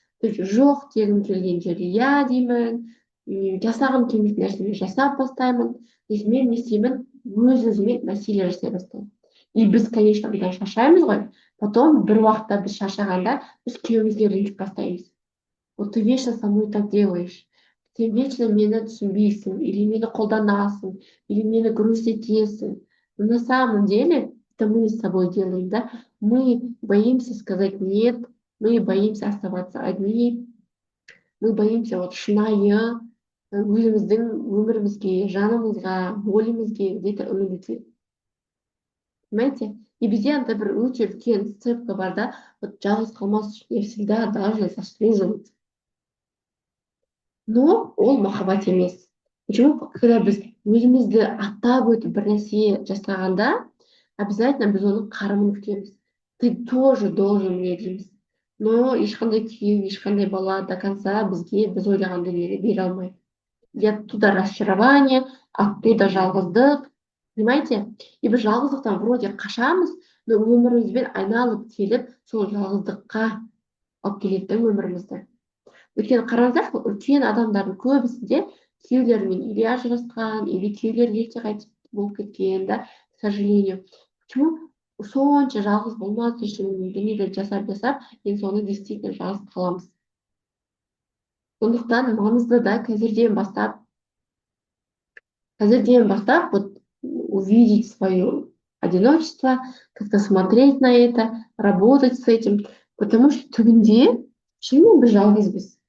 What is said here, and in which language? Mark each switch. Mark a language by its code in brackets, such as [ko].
[kk] То есть жоқ дегім келген жерде иә деймін, жасағым келмейтін нәрсені жасап бастаймын. То есть мен не істеймін, өз өзіме насилие жасай бастаймын. И біз, конечно, бұдан шаршаймыз ғой. Потом бір уақытта біз шаршағанда біз күйеуімізге ренжіп бастаймыз. [ru] Вот ты вечно со мной так делаешь. Ты вечно [kk] мені түсінбейсің, [ru] или [kk] мені қолданасың, [ru] или мені грусть етесің. Но на самом деле, это мы с собой делаем, да? Мы боимся сказать нет, мы боимся оставаться одни, мы боимся вот [kk] шынайы өзіміздің өмірімізге, жанымызға, ойымызға [ru] где-то [kk] үмітке. [ru] Понимаете? [kk] И бізде андай бір өте үлкен сцепка бар да, вот жалғыз қалмас үшін [ru] я всегда должна заслуживать. [kk] Но ол махаббат емес. [ru] Почему? [kk] Когда біз өзімізді аттап өтіп бір нәрсе жасағанда, обязательно біз оның қарымын күтеміз. [ru] Ты тоже должен мне [kk] дейміз. Но ешқандай күйеу, ешқандай бала до конца бізге біз ойлаған дүниені бере алмайды. [ru] И оттуда разочарование, оттуда [kk] жалғыздық. [ru] Понимаете? [kk] И біз жалғыздықтан вроде қашамыз, но өмірімізбен айналып келіп, сол жалғыздыққа алып келеді да өмірімізді. Өйткені қараңыздаршы, үлкен адамдардың көбісінде күйеулерімен или ажырасқан, или күйеулері ерте қайтыс болып кеткен, да, [ru] к сожалению. Почему? [kk] Сонша жалғыз болмас үшін дүниелерді жасап, енді соны действительно жалғыз қаламыз. Сондықтан маңызды да қазірден бастап вот [ru] увидеть свое одиночество, как-то смотреть на это, работать с этим, [kk] потому что түбінде шынымен біз жалғызбыз.